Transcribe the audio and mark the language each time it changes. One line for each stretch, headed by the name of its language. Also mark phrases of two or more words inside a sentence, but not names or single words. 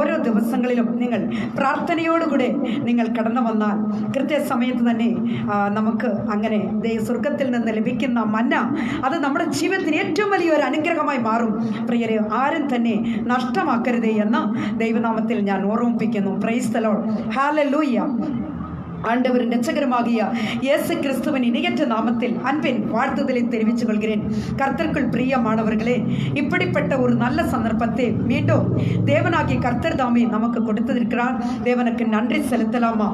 Malayalam: ഓരോ ദിവസങ്ങളിലും നിങ്ങൾ പ്രാർത്ഥനയോടുകൂടെ നിങ്ങൾ കടന്നു വന്നാൽ കൃത്യസമയത്ത് തന്നെ നമുക്ക് അങ്ങനെ സ്വർഗത്തിൽ നിന്ന് ലഭിക്കുന്ന മന്ന, അത് നമ്മുടെ ജീവിതത്തിന് ഏറ്റവും വലിയൊരു അനുഗ്രഹമായി മാറും. പ്രിയരെ, ആരും തന്നെ നഷ്ടമാക്കരുതേ എന്ന് ദൈവനാമത്തിൽ ഞാൻ ഓർമ്മിപ്പിക്കുന്നു.
English: Praise the Lord. ഹല്ലേലൂയ.
Tamil: ஆண்டவரின் இரட்சகருமாகிய இயேசு கிறிஸ்துவின் இணையற்ற நாமத்தில் அன்பின் வாழ்த்துதலை தெரிவித்துக் கொள்கிறேன். கர்த்தருக்குள் பிரியமானவர்களே, இப்படிப்பட்ட ஒரு நல்ல சந்தர்ப்பத்தை மீண்டும் தேவனாகிய கர்த்தர் தாமே நமக்கு கொடுத்திருக்கிறார். தேவனுக்கு நன்றி செலுத்தலாமா?